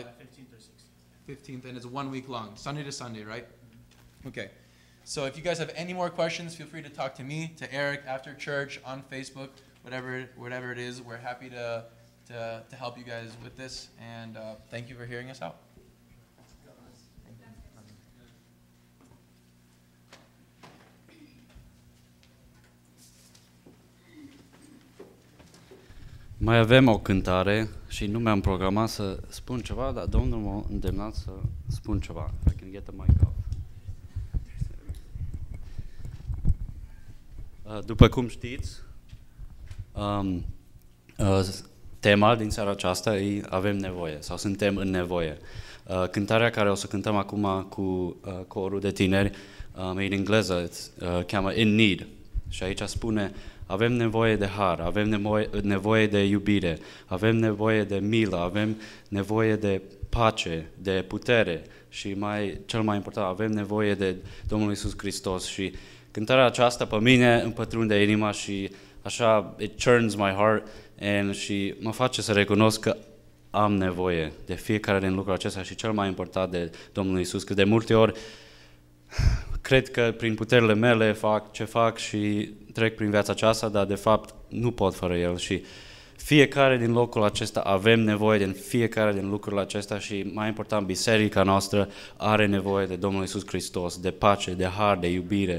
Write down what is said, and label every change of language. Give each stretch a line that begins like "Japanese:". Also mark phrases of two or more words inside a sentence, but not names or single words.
English: 15th or 16th. 15th, and it's 1 week long, Sunday to Sunday, right? Okay. So if you guys have any more questions, feel free to talk to me, to Eric, after church, on Facebook, whatever it is. We're happy to help you guys with this, and thank you for hearing us out.
Romanian: Mai avem o cântare și nu mi-am programat să spun ceva, dar Domnul m-a îndemnat să spun ceva.
English: I can get the mic off.
Romanian: După cum știți, tema din seara aceasta e Avem nevoie sau Suntem în nevoie. Cântarea care o să cântăm acum cu corul de tineri e în engleză, cheamă In Need. Și aici spune: avem nevoie de har, avem nevoie de iubire, avem nevoie de milă, avem nevoie de pace, de putere și cel mai important, avem nevoie de Domnul Iisus Hristos. Și cântarea aceasta pe mine îmi pătrunde inima și așa,
English: it churns my heart,
Romanian: și mă face să recunosc că am nevoie de fiecare din lucrul acesta și cel mai important de Domnul Iisus, că de multe ori cred că prin puterile mele fac ce fac și trec prin viața aceasta, dar de fapt nu pot fără El și fiecare din locul acesta avem nevoie de fiecare din lucrurile acestea și mai important, biserica noastră are nevoie de Domnul Iisus Hristos, de pace, de har, de iubire.